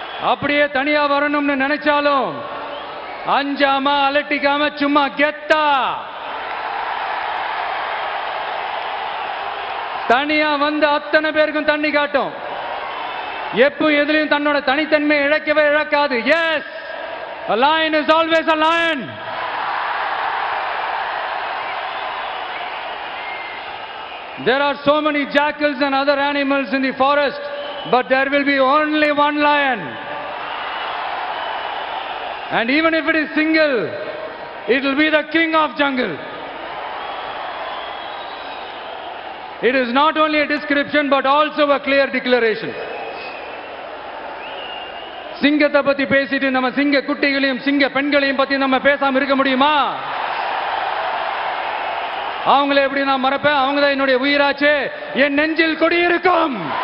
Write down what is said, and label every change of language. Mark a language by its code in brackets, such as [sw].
[ta] அப்படியே தனியா வரணும்னு நினைச்சாலும் அஞ்சாம அலட்டிக்காம சும்மா கெத்தா தனியா வந்து அத்தனை பேருக்கும் தண்ணி காட்டும். எப்போ எதிலையும் தன்னோட தனித்தன்மையை இழக்கவே இழக்காது. [en] Yes, a lion is always a lion. There are so many jackals and other animals in the forest, but there will be only one lion. And even if it is single, it will be the king of jungle. It is not only a description but also a clear declaration. [ta] சிங்கத்தை பத்தி பேசிட்டு நம்ம சிங்க குட்டிகளையும் சிங்க பெண்களையும் பத்தி நம்ம பேசாம இருக்க முடியுமா? அவங்கள எப்படி நான் மறப்பேன்? அவங்க தான் என்னுடைய உயிராச்சே, என் நெஞ்சில் குடியிருக்கும்.